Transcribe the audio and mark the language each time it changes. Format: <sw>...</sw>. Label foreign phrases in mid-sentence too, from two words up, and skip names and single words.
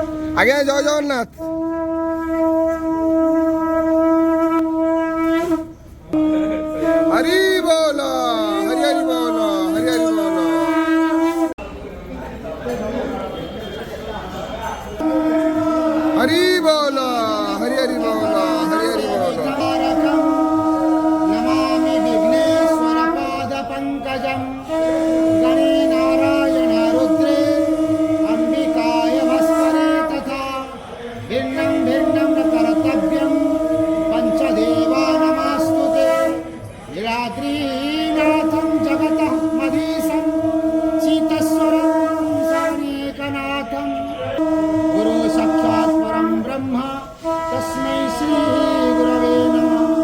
<or>ଆଜ୍ଞା ଜୟ ଜଗନ୍ନାଥ। ହରି ବୋଲ ହରି ହରି ବୋଲ ହରି ହରି ବୋଲ।</or> <hi>हरि बोल हरि हरि बोल हरि हरि बोल।</hi> <sa>नमामि विघ्नेश्वर पाद पंकजं गणे नारायण रुद्रे अंबिकाय भास्करे तथा भिन्नं भिन्नं न कर्तव्यं पंचदेवा नमस्तुते नीलाद्रीनाथं जगतः मधीशं सीतस्वरं सानेकनाथं गुरु साक्षात् परं ब्रह्म तस्मै श्री गुरवे नमः।</sa>